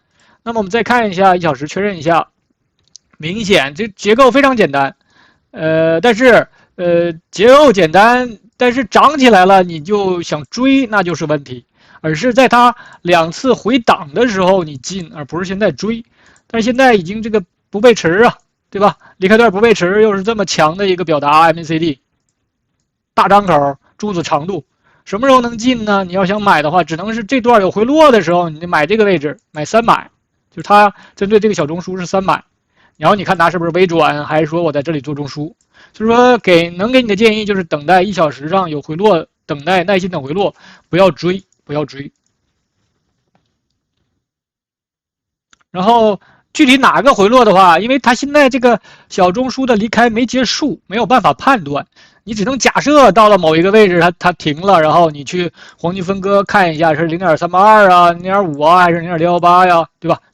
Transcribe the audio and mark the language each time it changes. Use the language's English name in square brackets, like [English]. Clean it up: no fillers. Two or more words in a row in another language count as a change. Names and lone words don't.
[Chinese] 那麼我們再看一下1小時，確認一下。明顯這結構非常簡單，但是結構簡單，但是漲起來了你就想追，那就是問題，而是在它2次回檔的時候你進，而不是現在追。但是現在已經這個不背馳啊， 对吧？离開段不背馳又是這麼強的一個表達 MACD， 大張口，柱子長度，什麼時候能進呢？你要想買的話，只能是這段有回落的時候，你買這個位置，買300，就是它針對這個小中樞是300，然後你看它是不是微轉，還是說我在這裡做中樞？就是說能給你的建議就是等待1小時上有回落，等待耐心等回落，不要追，不要追。然後具體哪個回落的話，因為它现在這個小中樞的離開沒結束，沒有辦法判斷，你只能假設到了某一個位置它停了，然後你去黃金分割看一下是0.382啊、0.5啊還是0.618呀，對吧？